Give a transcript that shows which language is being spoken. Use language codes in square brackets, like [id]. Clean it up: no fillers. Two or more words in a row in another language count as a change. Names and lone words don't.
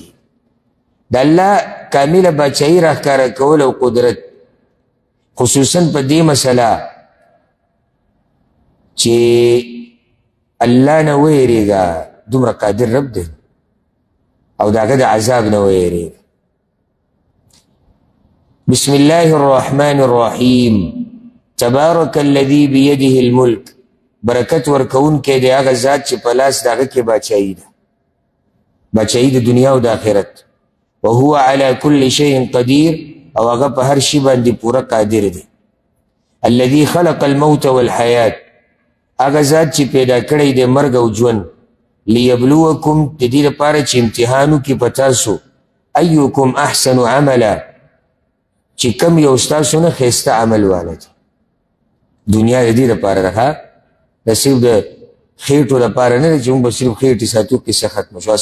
[ps] د الله کامله بادشاهي راښکاره کول او قدرت خصوصا په دې مسله چې الله نه ویریږه دومره قادر رب دی او د هغه د عذاب نه ویریږه. [ar] بسم الله الرحمن الرحیم. تبارک الذي بيده الملک. [ps] برکت ورکون کې دی هغه ذات چې په لاس د هغه کې بادشاهي ده. بادشاهي د دنیا او د آخرت. [ar] وهو على كل شيء قدير [ps] او هغه په هر شي باندې پوره قادر دی. [ar] الذي خلق الموت والحیات. [ps] هغه ذات چې پیدا کړی دی مرګ او ژوند. لیبلوکم د دې لپاره چې امتحان وکړي په تاسو. [ar] ایکم احسن عملا [ps] چې کم یو ستاسو نه ښایسته عمل والا دی. دنیا د دې لپاره ده د صرف د خېټو لپاره نه دی چې موږ به صرف خېټې ساتو قصه ختمه شو.